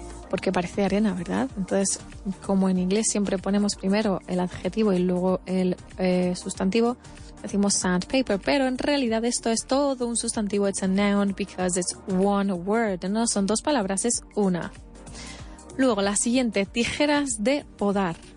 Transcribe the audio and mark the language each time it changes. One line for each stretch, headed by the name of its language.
Spanish: Porque parece arena, ¿verdad? Entonces, como en inglés siempre ponemos primero el adjetivo y luego el sustantivo, decimos sandpaper. Pero en realidad esto es todo un sustantivo.
English: It's a noun because it's one word.
Spanish: No son dos palabras, es una. Luego, la siguiente, tijeras de podar.